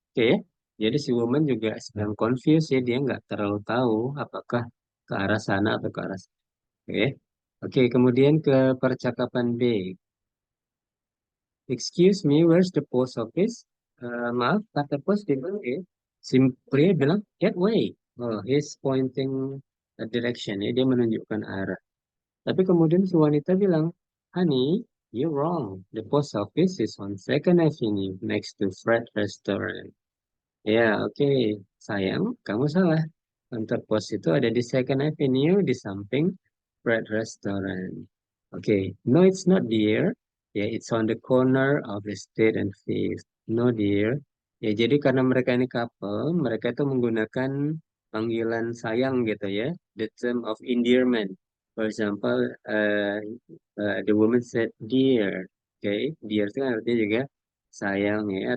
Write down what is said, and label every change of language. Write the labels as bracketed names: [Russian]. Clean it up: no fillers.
[Indonesian] Oke, jadi si woman juga sedang confused ya, dia nggak terlalu tahu apakah ke arah sana atau ke arah sana. Oke, oke, kemudian ke percakapan B. [English] Excuse me, where's the post office? [Indonesian] Maaf, kantor pos di mana ya? Si pria bilang, [English] that way. Oh, he's pointing a direction ya, [Indonesian] dia menunjukkan arah. Tapi kemudian si wanita bilang, [English] "Honey, you're wrong. The post office is on Second Avenue next to Fred Restaurant." [Indonesian] Ya, oke. Sayang, kamu salah. Kantor pos itu ada di Second Avenue di samping Fred Restaurant. Oke. [English] No, it's not, dear. Ya, it's on the corner of the State and Fifth. No, dear. [Indonesian] Ya, jadi karena mereka ini couple, mereka itu menggunakan panggilan sayang gitu ya. [English] The term of endearment. For example, the woman said, dear. [Indonesian] Oke, dear itu kan artinya juga sayang ya.